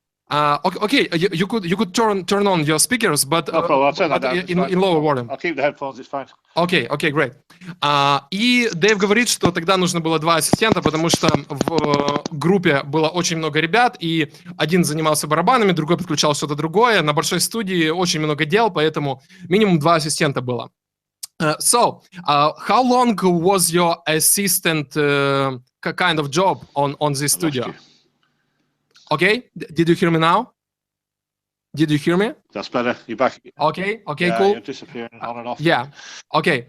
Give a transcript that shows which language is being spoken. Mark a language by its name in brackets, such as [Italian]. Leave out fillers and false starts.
[English] Okay, you could turn on your speakers, but no problem. I'll turn that down. In lower volume. I'll keep the headphones. It's fine. Okay, great. [Russian] И Дэйв говорит, что тогда нужно было 2 ассистента, потому что в группе было очень много ребят, и один занимался барабанами, другой подключал что-то другое. На большой студии очень много дел, поэтому минимум 2 ассистента было. [English] So, how long was your assistant kind of job on this studio? Okay, did you hear me now? Did you hear me? That's better. You're back. Okay, yeah, cool. You're disappearing on and off. Yeah, okay.